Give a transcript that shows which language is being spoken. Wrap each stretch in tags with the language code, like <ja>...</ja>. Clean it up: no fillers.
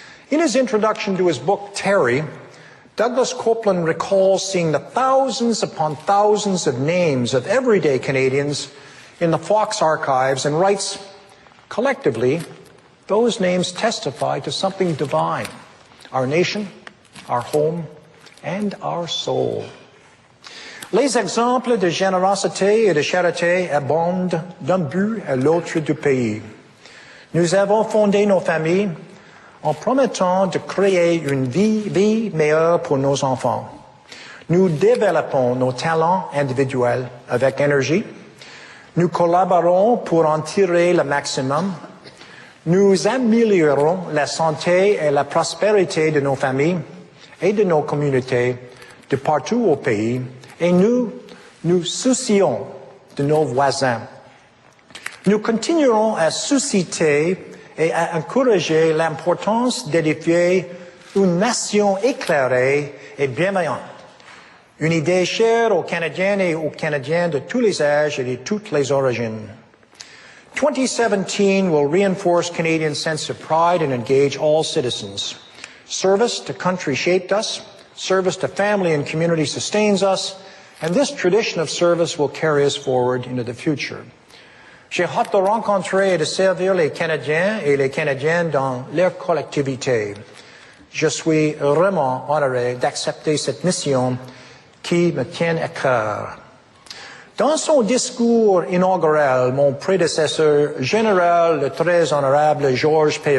<en>In his introduction to his book, Terry, Douglas Copeland recalls seeing the thousands upon thousands of names of everyday Canadians in the Fox archives and writes, collectively, those names testify to something divine. Our nation, our home, and our soul.</en> <fr>Les exemples de générosité et de charité abondent d'un but à l'autre du pays. Nous avons fondé nos familles en promettant de créer une vie meilleure pour nos enfants. Nous développons nos talents individuels avec énergie. Nous collaborons pour en tirer le maximum. Nous améliorons la santé et la prospérité de nos familles et de nos communautés de partout au pays, et nous nous soucions de nos voisins. Nous continuerons à susciter et à encourager l'importance d'édifier une nation éclairée et bienveillante. Une idée chère aux Canadiennes et aux Canadiens de tous les âges et de toutes les origines.</fr> <en>2017 will reinforce Canadian sense of pride and engage all citizens. Service to country shaped us. Service to family and community sustains us. And this tradition of service will carry us forward into the future.</en> <fr>J'ai hâte de rencontrer et de servir les Canadiens et les Canadiennes dans leur collectivité. Je suis vraiment honoré d'accepter cette mission qui me tient à cœur. Dans son discours inaugural, mon prédécesseur, Général le très honorable Georges P.</fr>